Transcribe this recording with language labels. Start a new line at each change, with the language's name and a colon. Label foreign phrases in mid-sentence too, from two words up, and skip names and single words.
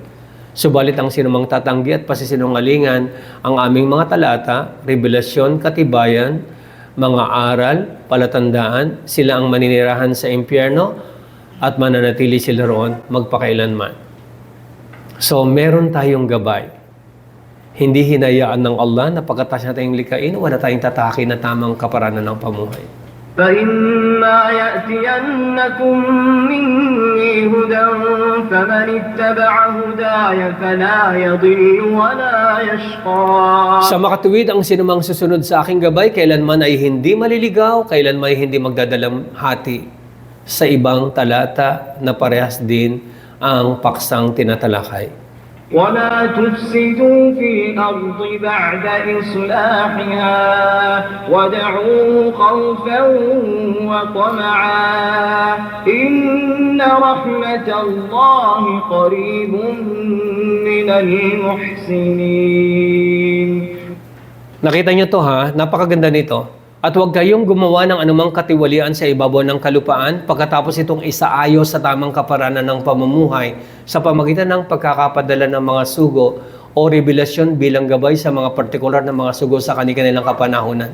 Filipino: Subalit ang sinumang tatanggi at pasisinungalingan ang aming mga talata, revelasyon, katibayan, mga aral, palatandaan, sila ang maninirahan sa impyerno at mananatili sila roon magpakailanman. So, meron tayong gabay. Hindi hinayaan ng Allah na pagkatapos na tayong likain, wala tayong tataki na tamang kaparaanan ng pamuhay.
Arabic: فَإِمَّا يَأْتِيَنَّكُم مِّنِّي هُدًى فَمَنِ اتَّبَعَ هُدَايَ فَلَا يَضِلُّ وَلَا يَشْقَى.
Filipino: Sa makatuwid ang sinumang susunod sa aking gabay, kailanman ay hindi maliligaw, kailanman ay hindi magdadalamhati sa ibang talata na parehas din ang paksang tinatalakay.
Arabic: وَلَا تُفْسِدُوا فِي الْأَرْضِ بَعْدَ إِصْلَاحِهَا وَادْعُوهُ خَوْفًا وَطَمَعًا إِنَّ رَحْمَةَ اللَّهِ قَرِيبٌ مِّنَ الْمُحْسِنِينَ.
Filipino: Nakita niyo to ha? Napakaganda nito. At huwag kayong gumawa ng anumang katiwalian sa ibabaw ng kalupaan pagkatapos itong isaayos sa tamang kaparanan ng pamumuhay sa pamagitan ng pagkakapadala ng mga sugo o revelasyon bilang gabay sa mga partikular na mga sugo sa kanilang kapanahunan.